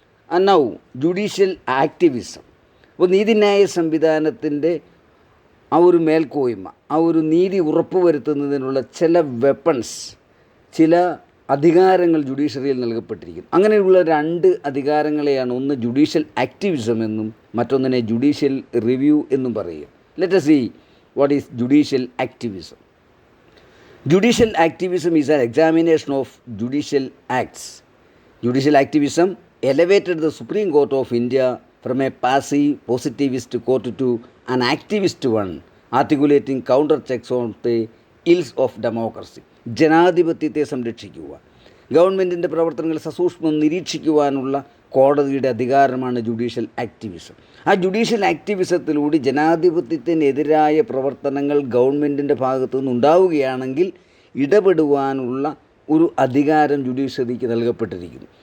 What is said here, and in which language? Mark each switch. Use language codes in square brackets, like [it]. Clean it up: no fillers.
[en] And now judicial activism. [ml] അപ്പോൾ നീതിന്യായ സംവിധാനത്തിൻ്റെ ആ ഒരു മേൽക്കോയ്മ, ആ ഒരു നീതി ഉറപ്പുവരുത്തുന്നതിനുള്ള ചില വെപ്പൺസ്, ചില അധികാരങ്ങൾ ജുഡീഷ്യറിയിൽ നൽകപ്പെട്ടിരിക്കുന്നു. അങ്ങനെയുള്ള രണ്ട് അധികാരങ്ങളെയാണ് ഒന്ന് ജുഡീഷ്യൽ ആക്ടിവിസം എന്നും മറ്റൊന്നിനെ ജുഡീഷ്യൽ റിവ്യൂ എന്നും പറയുക. [en] Let us see what is judicial activism. Judicial activism is an examination of judicial acts. Judicial activism elevated the Supreme Court of India from a passive positivist court to an activist one, articulating counter checks on the ills of democracy. [ml] ജനാധിപത്യത്തെ സംരക്ഷിക്കുക, ഗവൺമെൻറ്റിൻ്റെ പ്രവർത്തനങ്ങൾ സസൂക്ഷ്മം നിരീക്ഷിക്കുവാനുള്ള കോടതിയുടെ അധികാരമാണ് judicial activism. ആ judicial ആക്ടിവിസത്തിലൂടെ ജനാധിപത്യത്തിനെതിരായ പ്രവർത്തനങ്ങൾ ഗവൺമെൻറ്റിൻ്റെ ഭാഗത്തു നിന്നുണ്ടാവുകയാണെങ്കിൽ ഇടപെടുവാനുള്ള ഒരു അധികാരം ജുഡീഷ്യറിക്ക് നൽകപ്പെട്ടിരിക്കുന്നു.